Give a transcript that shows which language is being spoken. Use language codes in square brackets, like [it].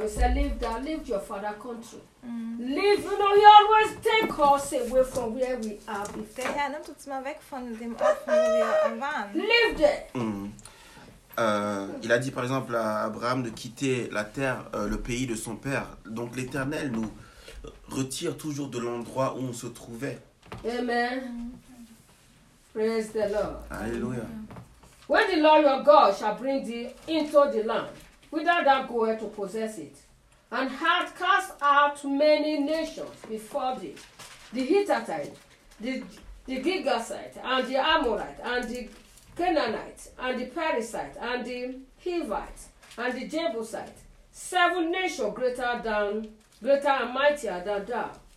[en] He said, "Leave your father country. Leave." You know, he always take us away from where we are before. [de] Der Herr nimmt uns mal weg von dem Ort, wo wir waren. [en] Leave there. [fr] Il a dit par exemple à Abraham de quitter la terre, le pays de son père. Donc l'Éternel nous retire toujours de l'endroit où on se trouvait. [en] Amen. Praise the Lord. Alléluia. When the Lord your God shall bring thee into the land, whither thou goest to possess it, and hath cast out many nations before thee, the Hittite, the Gergesite, and the Amorite, and the Canaanite, and the Perizzite, and the Hivite, and the Jebusite, seven nations greater and mightier than thou.